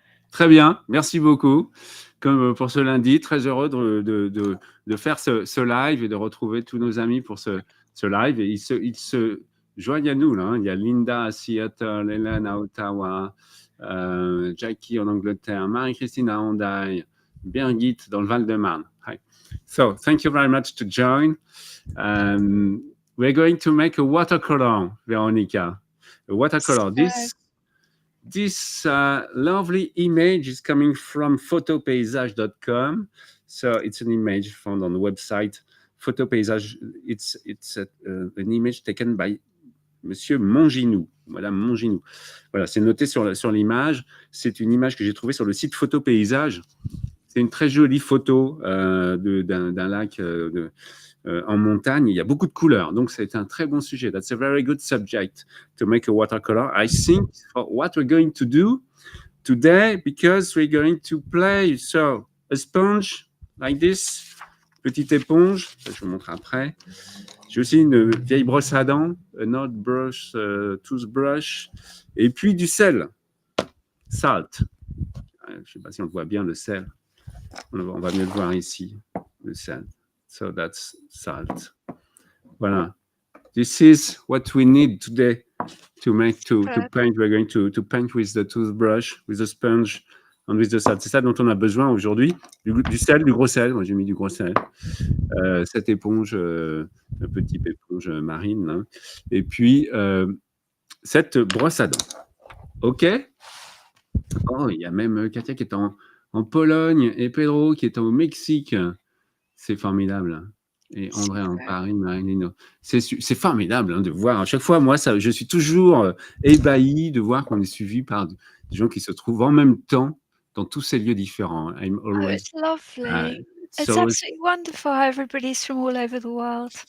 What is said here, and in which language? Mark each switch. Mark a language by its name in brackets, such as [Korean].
[French] Très bien, merci beaucoup. Comme pour ce lundi, très heureux de faire ce live et de retrouver tous nos amis pour ce live. Et ils se joignent à nous, là, hein. Il y a Linda à Seattle, Hélène à Ottawa, Jackie en Angleterre, Marie-Christine à Hendaye, Birgit dans le Val-de-Marne. [English] Hi. So, thank you very much to join. We're going to make a watercolor, Veronica. A watercolor. This lovely image is coming from photopaysage.com. So it's an image found on the website Photopaysage. It's an image taken by Monsieur Monginou, Madame Monginou. [French] Voilà, c'est noté sur l'image. C'est une image que j'ai trouvée sur le site Photopaysage. C'est une très jolie photo d'un lac en montagne. Il y a beaucoup de couleurs, donc c'est un très bon sujet. [English] That's a very good subject to make a watercolor. I think for what we're going to do today, because we're going to play, so a sponge like this, [French] petite éponge, ça je vous montre après. [English] J'ai aussi une vieille brosse à dents, an old brush, toothbrush, et puis du sel, salt. [French] Je ne sais pas si on voit bien le sel. On va mieux le voir ici, le sel. [English] So that's salt. [French] Voilà. [English] This is what we need today to paint. We're going to paint with the toothbrush, with the sponge, and with the salt. [French] C'est ça dont on a besoin aujourd'hui. Du sel, du gros sel. Moi, j'ai mis du gros sel. Cette éponge, petite éponge marine. Hein. Et puis, cette brosse à dents. OK? Oh, il y a même Katia qui est en Pologne et Pedro qui est au Mexique. C'est formidable. Et André en Paris, Marilino. C'est formidable hein, de voir. À chaque fois, moi, je suis toujours ébahi de voir qu'on est suivi par des gens qui se trouvent en même temps dans tous ces lieux différents. [English] I'm always, it's lovely. It's absolutely wonderful how everybody's from all over the world.